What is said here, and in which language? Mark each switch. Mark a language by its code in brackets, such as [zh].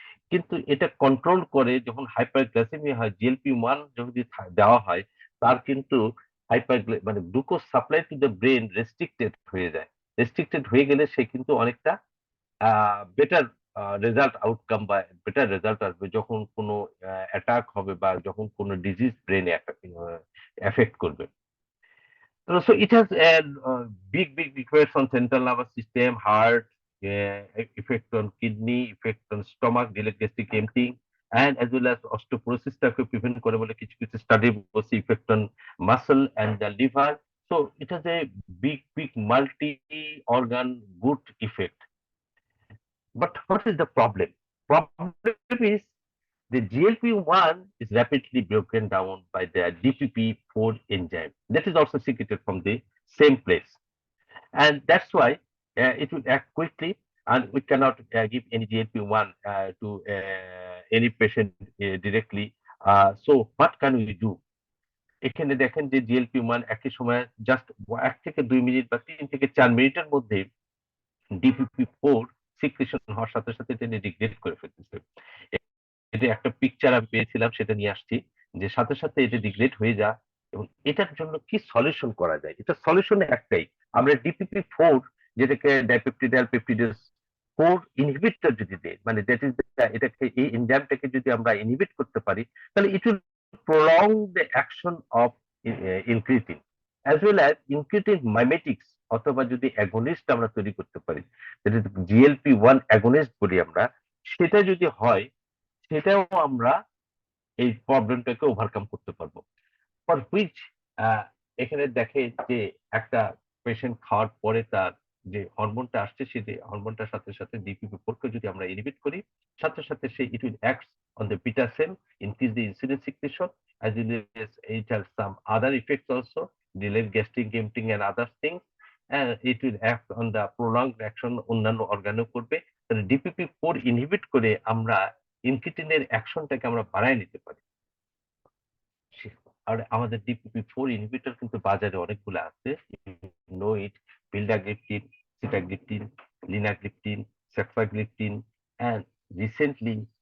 [bn] কিন্তু এটা কন্ট্রোল করে যখন হাইপারগ্লাইসেমিয়া হয়, GLP-1 যদি দেওয়া হয়, তার কিন্তু মানে glucose [en] supply to the brain [bn] restricted হয়ে যায়। রেস্ট্রিক্টেড হয়ে গেলে সে কিন্তু অনেকটা বেটার রেজাল্ট আউটকাম বা বেটার রেজাল্ট আসবে যখন কোনো অ্যাটাক হবে বা যখন কোনো ডিজিজ ব্রেনে এফেক্ট করবে। [en] So it has a big effects on central nervous system, heart, effect on kidney, effect on stomach, delayed gastric emptying, and as well as osteoporosis [bn] টাকে প্রিভেন্ট করে বলে কিছু কিছু স্টাডি বলছে, [en] effect on muscle and the liver. So it has a big multi organ good effect. But what is the problem? Problem is the GLP-1 is rapidly broken down by the DPP-4 enzyme that is also secreted from the same place. And that's why it will act quickly, and we cannot give any GLP-1 to any patient directly. So what can we do? [bn] এখানে দেখেন যে GLP-1 একই সময় just 1 থেকে 2 minute বা 3 থেকে 4 মিনিটের মধ্যে DPP-4 সিক্রেশন হওয়ার সাথে সাথে তিনি ডিগ্রেড করে ফেলতেছে। এটা একটা পিকচার আমি পেয়েছিলাম, সেটা নিয়ে আসছি, যে সাথে সাথে এটা ডিগ্রেড হয়ে যা। এবং এটার জন্য কি সলিউশন করা যায়? এটা সলিউশন একটাই, আমরা DPP-4 যেটাকে ডাইপেপটিডাইল পেপটিডেস 4 ইনহিবিটর যদি দেই, মানে দ্যাট ইজ এটাকে এই এনজাইমটাকে যদি আমরা ইনহিবিট করতে পারি, তাহলে [en] it will prolong the action of incretin, [bn] as well as incretin মাইমেটিক্স, অথবা যদি অ্যাগনিস্ট আমরা তৈরি করতে পারি, যেটা GLP-1 অ্যাগনিস্ট বলি আমরা, সেটা যদি হয়, সেটাও আমরা এই প্রবলেমটাকে ওভারকাম করতে পারবো। [en] for which [bn] এখানে দেখে যে একটা পেশেন্ট খাওয়ার পরে তার যে হরমোনটা আসছে, সেই হরমোনটার সাথে সাথে DPP-4 কে যদি আমরা ইনহিবিট করি, সাথে সাথে সেই [en] it will act on the beta cell, increase the insulin secretion, as well as it has some other effects also, delayed gastric emptying and other things, and it will act on the prolonged action [bn] অন্যান্য অর্গানেও করবে। তাহলে DPP-4 inhibit করে আমরা ইনকিটিনের অ্যাকশনটাকে আমরা বাড়ায় নিতে পারি। আর আমাদের DPP-4 ইনহিবিটর কিন্তু বাজারে অনেকগুলো আছে, no it, vildagliptin, sitagliptin, linagliptin, saxagliptin, and recently